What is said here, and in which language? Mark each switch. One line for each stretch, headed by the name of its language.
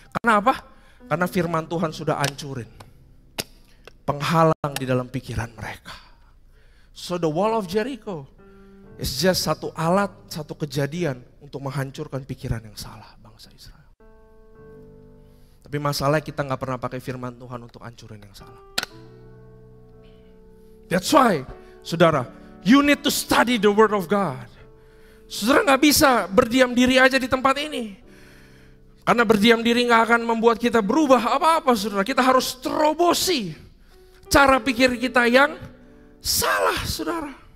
Indonesian: Karena apa? Karena firman Tuhan sudah hancurin penghalang di dalam pikiran mereka.
English: So the wall of Jericho is just
Indonesian: satu alat, satu kejadian untuk menghancurkan pikiran yang salah bangsa Israel. Tapi masalahnya kita gak pernah pakai firman Tuhan untuk hancurin yang salah.
English: That's why,
Indonesian: saudara,
English: you need to study the word of God.
Indonesian: Saudara gak bisa berdiam diri aja di tempat ini. Karena berdiam diri gak akan membuat kita berubah apa-apa, saudara. Kita harus terobosi cara pikir kita yang salah, saudara.